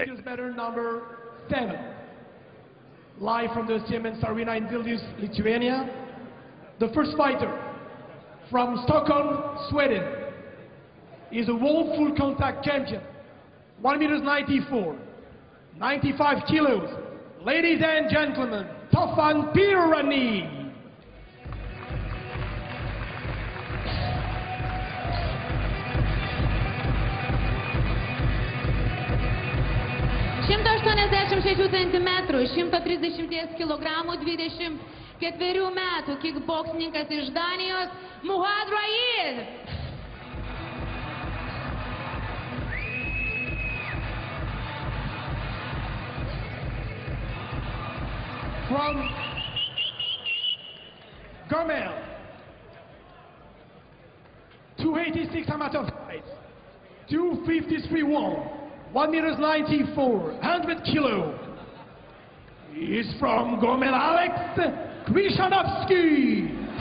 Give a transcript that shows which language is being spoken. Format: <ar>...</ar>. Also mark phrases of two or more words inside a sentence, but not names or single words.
<en>Number 7, live from the Siemens Arena in Vilnius, Lithuania. The first fighter from Stockholm, Sweden, is a world full contact champion, 1 m 95 kilos. Ladies and gentlemen, Tofan Pirani.</en> <lt>centimetrų, 130 kilogramų, 24 metų kickboksininkas iš Danijos, Muhad Raid.</lt> <en>From Gomel, 286 amateur fights, 253 won, 1 m 94, 100 kilo. He is from Gomel, Alex Krishanovsky.</en>